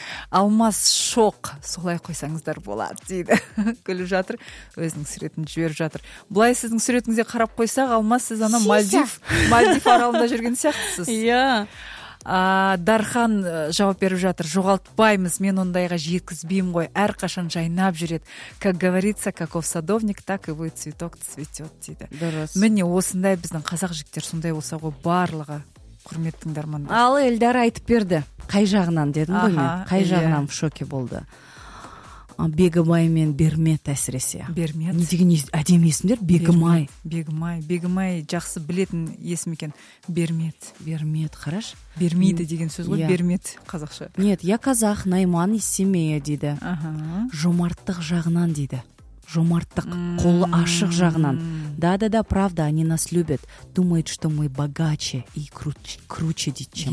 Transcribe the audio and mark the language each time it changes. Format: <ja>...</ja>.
<kk>Алмас шоқ, солай қойсаңыздар болады дейді. Күліп жатыр, өзінің суретін жіберіп жатыр. Былай сіздің суретіңізге қарап қойсақ, Алмас, сіз ана Мальдив аралында жүрген сияқтысыз. Дархан жауап беріп жатыр, жоғалтпаймыз, мен ондайға жеткізбеймін ғой, әр қашан жайнап жүреді.</kk> <ru>Как говорится, каков садовник, так и будет цветок цветет</ru> <kk>дейді. Дұрыс. Міне осындай біздің қазақ жігіттер, сондай болса ғой барлығы. Құрметті тыңдармандар. Ал Элдар айтып берді, қай жағынан дедім ғой мен, қай жағынан</kk> <ru>в шоке</ru> <kk>болды. Бегімай мен Бермет әсіресе. Бермет. Не деген әдемі есімдер, Бегімай. Бегімай, Бегімай жақсы білетін есім екен. Бермет. Бермет, қараш. Бермейді деген сөз ғой, Бермет қазақша.</kk> <ru>Нет, я казах, найман из Семея</ru> <kk>дейді. Жомарттық жағынан дейді. Жомарттық, қолы ашық жағынан.</kk> <ru>Да-да-да, правда, они нас любят. Думают, что мы богаче и круче</ru> <kk>дейді.</kk>